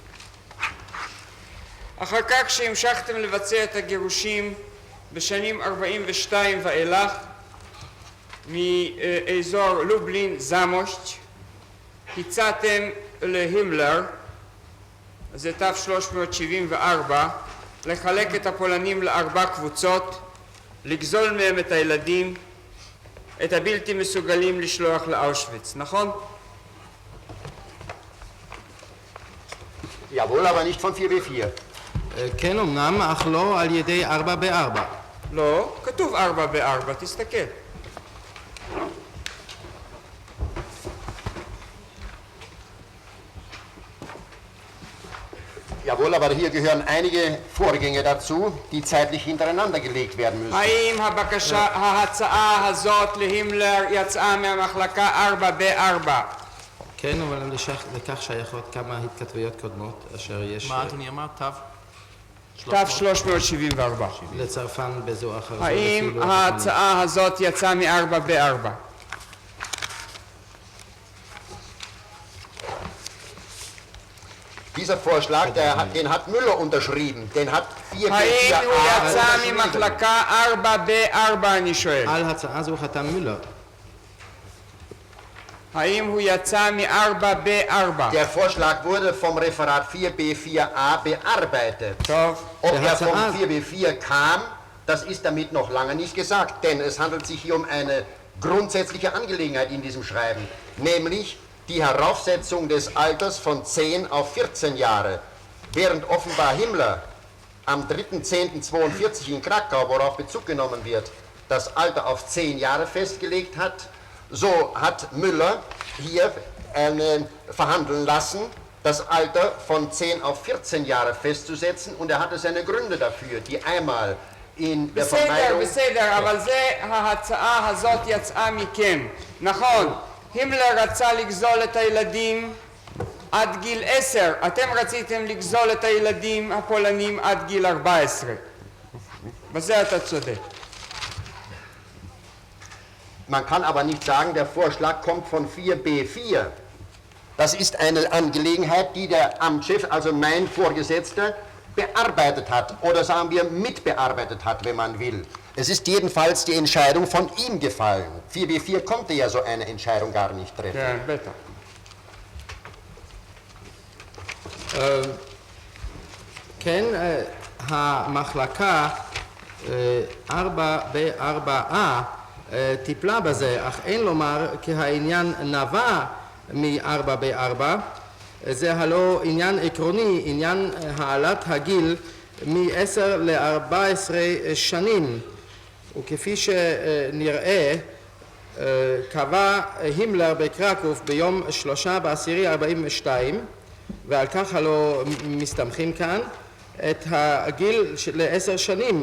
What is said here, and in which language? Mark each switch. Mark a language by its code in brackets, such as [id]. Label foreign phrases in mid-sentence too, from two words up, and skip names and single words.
[he] אחר כך שהמשכתם לבצע את הגירושים בשנים 42 ואילך, מאזור לובלין, זמושט, הצעתם להימלר, זה ת'374, לחלק את הפולנים לארבע קבוצות, לגזול מהם את הילדים, את הבלתי מסוגלים לשלוח לאושוויץ, נכון? [de] Jawohl, aber nicht von 4B4. [he] כן אמנם, אך לא על ידי 4 ב-4. לא, כתוב 4 ב-4, תסתכל. [de] Jawohl, aber hier gehören einige Vorgänge dazu, die zeitlich hintereinander gelegt werden müssen. [he] האם ההצעה הזאת להימלר יצאה מהמחלקה 4 ב-4? כן, אבל לכך שייכות כמה התכתבויות קודמות, אשר יש מה אדוני אמר? ת' ת'374. לצרפן בזו אחר זו. האם לפי לוח ההצעה הזאת יצאה מ-4 ב-4? [de] Dieser Vorschlag, den hat Müller unterschrieben, den hat 4B4A. [he] האם הוא יצא ממחלקה 4 ב-4, אני שואל. על הצעה זו חתם מילר. האם הוא יצא מ-4 ב-4? [de] Der Vorschlag wurde vom Referat 4B4A bearbeitet. [he] טוב. [de] Ob Der er vom hat- 4B4 kam, das ist damit noch lange nicht gesagt, denn es handelt sich hier um eine grundsätzliche Angelegenheit in diesem Schreiben, nämlich die Heraufsetzung des Alters von 10 auf 14 Jahre. Während offenbar Himmler am 3.10.42 in Krakau, worauf Bezug genommen wird, das Alter auf 10 Jahre festgelegt hat, so hat Müller hier verhandeln lassen, das Alter von 10 auf 14 Jahre festzusetzen, und er hatte seine Gründe dafür, die einmal in der [he] בסדר, [de] Vermeidung... [he] בסדר, אבל זה ההצעה הזאת יצאה מכם. נכון, הימלר רצה לגזול את הילדים עד גיל 10, אתם רציתם לגזול את הילדים הפולנים עד גיל 14. בזה אתה צודק. [de] Man kann aber nicht sagen, der Vorschlag kommt von 4B4. Das ist eine Angelegenheit, die der Amtschef, also mein Vorgesetzter, bearbeitet hat oder sagen wir mitbearbeitet hat, wenn man will. Es ist jedenfalls die Entscheidung von ihm gefallen. 4B4 konnte ja so eine Entscheidung gar nicht treffen. [he] כן, בטח. כן, המחלקה 4 ב-4A טיפלה בזה, אך אין לומר כי העניין נבע מ-4 ב-4, זה הלא עניין עקרוני, עניין העלת הגיל מ-10 ל-14 שנים, וכפי שנראה קבע הימלר בקרקוב ביום 3/10/42, ועל כך הלא מסתמכים כאן, את הגיל ל-10 שנים.